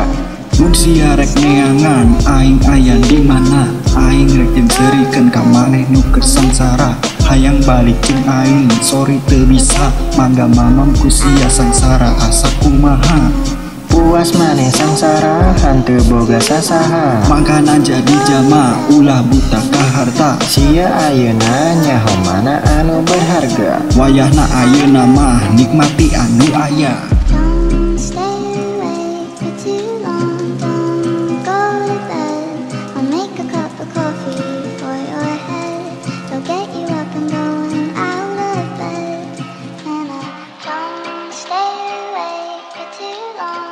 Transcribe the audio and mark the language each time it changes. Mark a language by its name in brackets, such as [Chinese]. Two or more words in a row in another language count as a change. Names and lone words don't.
[Sundanese] Mun sia rek neangan aing aya di mana, aing rek serikeun ka maneh nu keur sangsara, hayang balik jeung aing sorry teu bisa, mangga mamam ku sia sangsara asa kumaha. Puas maneh sangsara henteu boga sasaha, mangkana jadi jama ulah buta ka harta, sia ayeuna nyaho mana anu berharga, wayahna ayeuna mah nikmati anu aya. [English] Don't stay awake for too long. Don't go to bed. I'll make a cup of coffee for your head. I'll get you up and going out of bed. And I don't stay awake for too long.